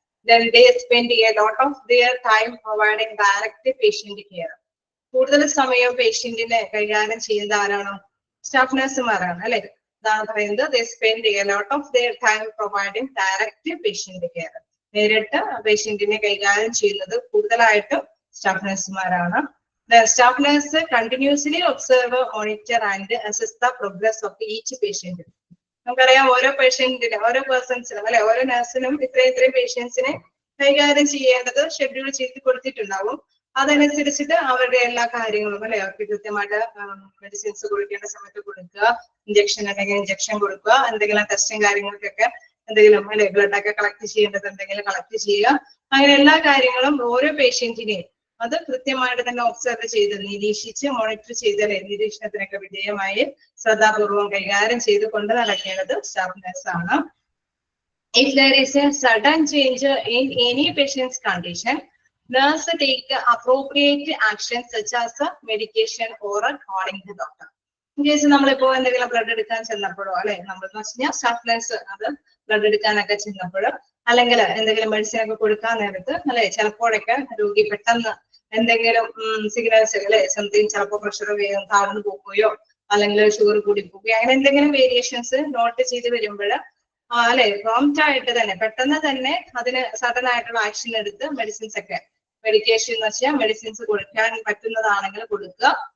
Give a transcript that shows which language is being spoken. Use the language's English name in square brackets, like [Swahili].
[English] Then they spend a lot of their time providing direct patient care. [Malayalam] കൂടുതൽ സമയം പേഷ്യന്റിനെ കൈകാര്യം ചെയ്യുന്ന ആരാണ്? സ്റ്റാഫ് നഴ്സുമാരാണ് അല്ലെ. ഇതാണ് പറയുന്നത് [English] they spend a lot of their time providing direct patient care. [Malayalam] നേരിട്ട് പേഷ്യന്റിനെ കൈകാര്യം ചെയ്യുന്നത് കൂടുതലായിട്ടും staff നഴ്സുമാരാണ്. [English] The staff nurse continuously observe, monitor and assess the progress of each patient. [Malayalam] നമുക്കറിയാം ഓരോ പേഷ്യന്റിന് ഓരോ പേഴ്സൺസിനും അല്ലെ ഓരോ നഴ്സിനും ഇത്രയും പേഷ്യൻസിനെ കൈകാര്യം ചെയ്യേണ്ടത് ഷെഡ്യൂൾ ചെയ്ത് കൊടുത്തിട്ടുണ്ടാവും. അതനുസരിച്ചിട്ട് അവരുടെ എല്ലാ കാര്യങ്ങളും അല്ലെ അവർക്ക് കൃത്യമായിട്ട് മെഡിസിൻസ് കൊടുക്കേണ്ട സമയത്ത് കൊടുക്കുക, ഇഞ്ചക്ഷൻ ഉണ്ടെങ്കിൽ ഇഞ്ചക്ഷൻ കൊടുക്കുക, എന്തെങ്കിലും ടെസ്റ്റും കാര്യങ്ങൾക്കൊക്കെ എന്തെങ്കിലും അല്ലെ ബ്ലഡ് ഒക്കെ കളക്ട് ചെയ്യേണ്ടത് എന്തെങ്കിലും കളക്ട് ചെയ്യുക, അങ്ങനെ എല്ലാ കാര്യങ്ങളും ഓരോ പേഷ്യന്റിനെയും അത് കൃത്യമായിട്ട് തന്നെ ഒബ്സർവ് ചെയ്ത് നിരീക്ഷിച്ച് മോണിറ്റർ ചെയ്ത് നിരീക്ഷണത്തിനൊക്കെ വിധേയമായി ശ്രദ്ധാപൂർവം കൈകാര്യം ചെയ്ത് കൊണ്ട് നടക്കേണ്ടത് സ്റ്റാഫ് നഴ്സ് ആണ്. [English] If there is a sudden change in any patient's condition, nurse take appropriate action such as medication or calling the doctor. In case [Malayalam] നമ്മളിപ്പോ എന്തെങ്കിലും ബ്ലഡ് എടുക്കാൻ ചെന്നപ്പോഴോ അല്ലെ, നമ്മളെന്ന് വെച്ച് കഴിഞ്ഞാൽ സ്റ്റാഫ് നഴ്സ് അത് ബ്ലഡ് എടുക്കാനൊക്കെ ചെന്നപ്പോഴോ അല്ലെങ്കിൽ എന്തെങ്കിലും മെഡിസിൻ ഒക്കെ കൊടുക്കാൻ നേരത്ത് അല്ലെ, ചിലപ്പോഴൊക്കെ രോഗി പെട്ടെന്ന് എന്തെങ്കിലും സിഗ്നൽസ് അല്ലെ, സംതിങ് ചിലപ്പോൾ പ്രഷർ താഴ്ന്നു പോകുകയോ അല്ലെങ്കിൽ ഷുഗർ കൂടി പോകുകയോ അങ്ങനെ എന്തെങ്കിലും വേരിയേഷൻസ് നോട്ട് ചെയ്ത് വരുമ്പോൾ അല്ലെ പ്രോംപ്റ്റ് ആയിട്ട് തന്നെ പെട്ടെന്ന് തന്നെ അതിന് സഡൻ ആയിട്ടുള്ള ആക്ഷൻ എടുത്ത് മെഡിസിൻസ് ഒക്കെ മെഡിക്കേഷൻ എന്ന് വെച്ചാൽ മെഡിസിൻസ് കൊടുക്കാൻ പറ്റുന്നതാണെങ്കിൽ കൊടുക്കുക.